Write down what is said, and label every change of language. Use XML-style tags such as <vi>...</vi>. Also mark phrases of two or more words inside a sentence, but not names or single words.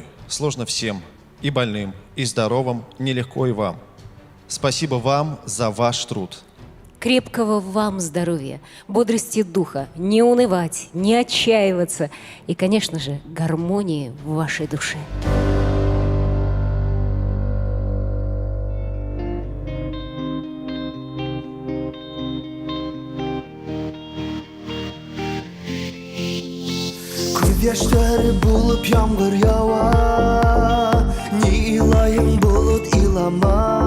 <ru>Сложно всем, и больным, и здоровым, нелегко и вам. Спасибо вам за ваш труд. Крепкого вам здоровья, бодрости духа, не унывать, не отчаиваться и, конечно же, гармонии в вашей душе.</ru> <tt>Көз яшьләре булып яңгыр ява, ни илаем булып илама.</tt>